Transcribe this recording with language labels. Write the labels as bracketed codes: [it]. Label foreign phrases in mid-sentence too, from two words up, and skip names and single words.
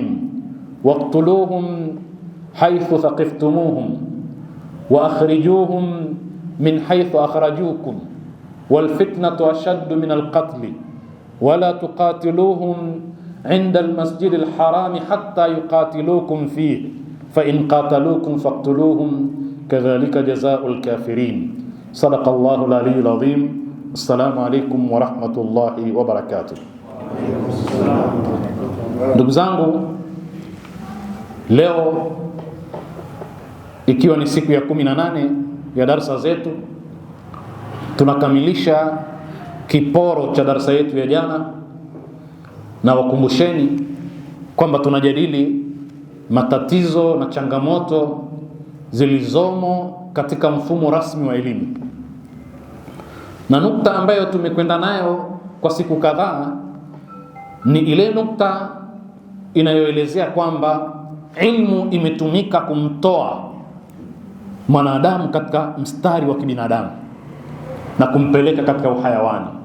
[ar] واقتلوهم حيث ثقفتموهم وأخرجوهم من حيث أخرجوكم والفتنة أشد من القتل ولا تقاتلوهم عند المسجد الحرام حتى يقاتلوكم فيه فإن قاتلوكم فاقتلوهم كذلك جزاء الكافرين. صدق الله العلي العظيم. السلام عليكم ورحمة الله وبركاته. [sw] Ndugu zangu, leo ikiwa ni siku ya 18 ya darsa zetu, tunakamilisha kiporo cha darsa yetu ya jana, na wakumbusheni kwamba tunajadili matatizo na changamoto zilizomo katika mfumo rasmi wa elimu, na nukta ambayo tumekwenda nayo kwa siku kadhaa ni ile nukta inayoelezea kwamba ilmu imetumika kumtoa mwanadamu katika mstari wa kibinadamu na kumpeleka katika uhayawani,